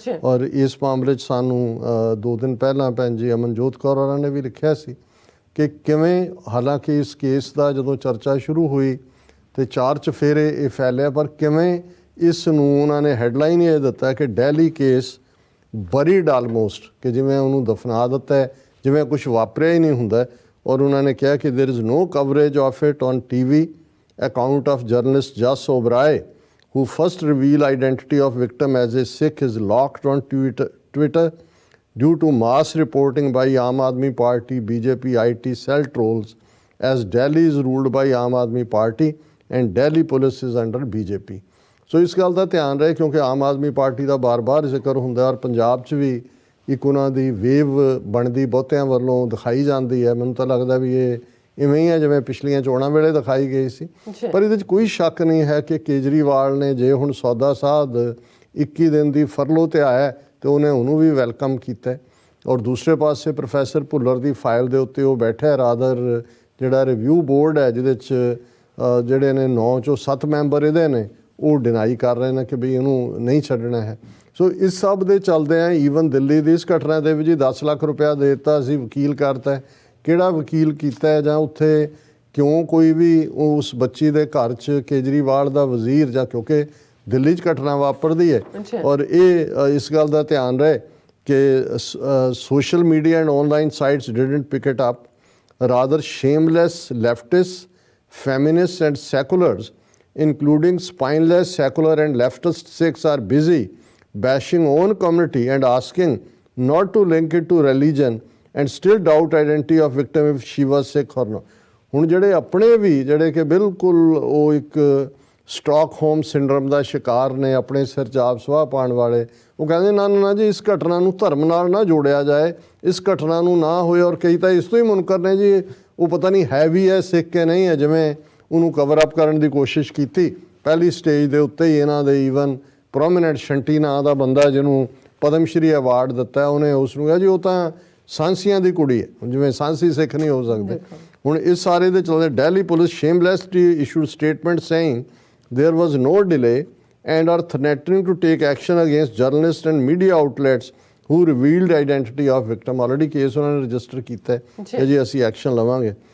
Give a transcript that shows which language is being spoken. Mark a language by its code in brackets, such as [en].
[pa] ਔਰ ਇਸ ਮਾਮਲੇ 'ਚ ਸਾਨੂੰ 2 ਦਿਨ ਪਹਿਲਾਂ ਭੈਣ ਜੀ ਅਮਨਜੋਤ ਕੌਰ ਹੋਰਾਂ ਨੇ ਵੀ ਲਿਖਿਆ ਸੀ ਕਿ ਕਿਵੇਂ ਹਾਲਾਂਕਿ ਇਸ ਕੇਸ ਦਾ ਜਦੋਂ ਚਰਚਾ ਸ਼ੁਰੂ ਹੋਈ ਤੇ ਚਾਰ ਚਫੇਰੇ ਇਹ ਫੈਲਿਆ ਪਰ ਕਿਵੇਂ ਇਸ ਨੂੰ ਉਹਨਾਂ ਨੇ ਹੈਡਲਾਈਨ ਇਹ ਦਿੱਤਾ ਕਿ ਦਿੱਲੀ ਕੇਸ ਬਰੀਡ ਆਲਮੋਸਟ ਕਿ ਜਿਵੇਂ ਉਹਨੂੰ ਦਫਨਾ ਦਿੱਤਾ ਜਿਵੇਂ ਕੁਝ ਵਾਪਰਿਆ ਹੀ ਨਹੀਂ ਹੁੰਦਾ। ਔਰ ਉਹਨਾਂ ਨੇ ਕਿਹਾ ਕਿ [en] there is no coverage of it on TV account of journalist Jas Oberoi who first revealed identity of victim as a Sikh is locked on Twitter due to mass reporting by Aam Aadmi Party BJP IT cell trolls as Delhi is ruled by Aam Aadmi Party and Delhi police is under BJP। [pa] ਸੋ ਇਸ ਗੱਲ ਦਾ ਧਿਆਨ ਰਹੇ ਕਿਉਂਕਿ Aam Aadmi party ਦਾ ਬਾਰ-ਬਾਰ ਜ਼ਿਕਰ ਹੁੰਦਾ ਔਰ ਪੰਜਾਬ 'ਚ ਵੀ ਇੱਕ ਉਹਨਾਂ ਦੀ ਵੇਵ ਬਣਦੀ ਬਹੁਤਿਆਂ ਵੱਲੋਂ ਦਿਖਾਈ ਜਾਂਦੀ ਹੈ। ਮੈਨੂੰ ਤਾਂ ਲੱਗਦਾ ਵੀ ਇਹ ਇਵੇਂ ਹੀ ਹੈ ਜਿਵੇਂ ਪਿਛਲੀਆਂ ਚੋਣਾਂ ਵੇਲੇ ਦਿਖਾਈ ਗਈ ਸੀ। ਪਰ ਇਹਦੇ 'ਚ ਕੋਈ ਸ਼ੱਕ ਨਹੀਂ ਹੈ ਕਿ ਕੇਜਰੀਵਾਲ ਨੇ ਜੇ ਹੁਣ ਸੌਦਾ ਸਾਧ 21 ਦਿਨ ਦੀ ਫਰਲੋ 'ਤੇ ਆਇਆ ਤੇ ਉਹਨੇ ਉਹਨੂੰ ਵੀ ਵੈਲਕਮ ਕੀਤਾ। ਔਰ ਦੂਸਰੇ ਪਾਸੇ ਪ੍ਰੋਫੈਸਰ ਭੁੱਲਰ ਦੀ ਫਾਈਲ ਦੇ ਉੱਤੇ ਉਹ ਬੈਠਾ ਰਾਦਰ ਜਿਹੜਾ ਰਿਵਿਊ ਬੋਰਡ ਹੈ ਜਿਹਦੇ 'ਚ ਜਿਹੜੇ ਨੇ 9 ਚੋਂ 7 ਮੈਂਬਰ ਇਹਦੇ ਨੇ ਉਹ ਡਿਨਾਈ ਕਰ ਰਹੇ ਨੇ ਕਿ ਵੀ ਇਹਨੂੰ ਨਹੀਂ ਛੱਡਣਾ ਹੈ। ਸੋ ਇਸ ਸਭ ਦੇ ਚੱਲਦੇ ਆ ਈਵਨ ਦਿੱਲੀ ਦੀ ਇਸ ਘਟਨਾ ਦੇ ਵਿੱਚ 10 ਲੱਖ ਰੁਪਇਆ ਦੇ ਦਿੱਤਾ ਸੀ, ਵਕੀਲ ਕਰਤਾ। ਕਿਹੜਾ ਵਕੀਲ ਕੀਤਾ ਹੈ ਜਾਂ ਉੱਥੇ ਕਿਉਂ ਕੋਈ ਵੀ ਉਸ ਬੱਚੀ ਦੇ ਘਰ 'ਚ ਕੇਜਰੀਵਾਲ ਦਾ ਵਜ਼ੀਰ ਜਾਂ ਕਿਉਂਕਿ ਦਿੱਲੀ 'ਚ ਘਟਨਾ ਵਾਪਰਦੀ ਹੈ ਔਰ ਇਹ ਇਸ ਗੱਲ ਦਾ ਧਿਆਨ ਰਹੇ ਕਿ [en] social media and online sites didn't pick it up. Rather, shameless leftists, feminists and seculars, including spineless secular and leftist Sikhs, are busy bashing own community and asking not to link it to religion and still doubt identity of victim if she was Sikh or not. [pa] ਹੁਣ ਜਿਹੜੇ ਆਪਣੇ ਵੀ ਜਿਹੜੇ ਕਿ ਬਿਲਕੁਲ ਉਹ ਇੱਕ Stockholm syndrome ਦਾ ਸ਼ਿਕਾਰ ਨੇ, ਆਪਣੇ ਸਿਰ 'ਚ ਆਪ ਸੁਆਹ ਪਾਉਣ ਵਾਲੇ, ਉਹ ਕਹਿੰਦੇ ਨਾ ਨਾ ਜੀ ਇਸ ਘਟਨਾ ਨੂੰ ਧਰਮ ਨਾਲ ਨਾ ਜੋੜਿਆ ਜਾਏ, ਇਸ ਘਟਨਾ ਨੂੰ ਨਾ ਹੋਏ। ਔਰ ਕਈ ਤਾਂ ਇਸ ਤੋਂ ਹੀ ਮੁਨਕਰ ਨੇ ਜੀ ਉਹ ਪਤਾ ਨਹੀਂ ਹੈ ਵੀ ਹੈ ਸਿੱਖ ਕੇ ਨਹੀਂ ਹੈ, ਜਿਵੇਂ ਉਹਨੂੰ ਕਵਰ ਅਪ ਕਰਨ ਦੀ ਕੋਸ਼ਿਸ਼ ਕੀਤੀ। ਪਹਿਲੀ ਸਟੇਜ ਦੇ ਉੱਤੇ ਹੀ ਇਹਨਾਂ ਦੇ ਈਵਨ ਪ੍ਰੋਮੀਨੈਂਟ ਸ਼ੰਟੀ ਨਾਂ ਦਾ ਬੰਦਾ ਜਿਹਨੂੰ ਪਦਮ ਸ਼੍ਰੀ ਅਵਾਰਡ ਦਿੱਤਾ, ਉਹਨੇ ਉਸ ਨੂੰ ਕਿਹਾ ਜੀ ਉਹ ਤਾਂ ਸਾਂਸੀਆਂ ਦੀ ਕੁੜੀ ਹੈ, ਜਿਵੇਂ ਸਾਂਸੀ ਸਿੱਖ ਨਹੀਂ ਹੋ ਸਕਦੇ। ਹੁਣ ਇਸ ਸਾਰੇ ਦੇ ਚੱਲਦੇ Delhi police [en] Shamelessly issued statement saying there was no delay and are threatening to take action against journalists and media outlets who revealed identity of victim. Already case [pa] ਉਹਨਾਂ ਨੇ ਰਜਿਸਟਰ ਕੀਤਾ ਹੈ ਕਿ ਜੀ ਅਸੀਂ ਐਕਸ਼ਨ ਲਵਾਂਗੇ।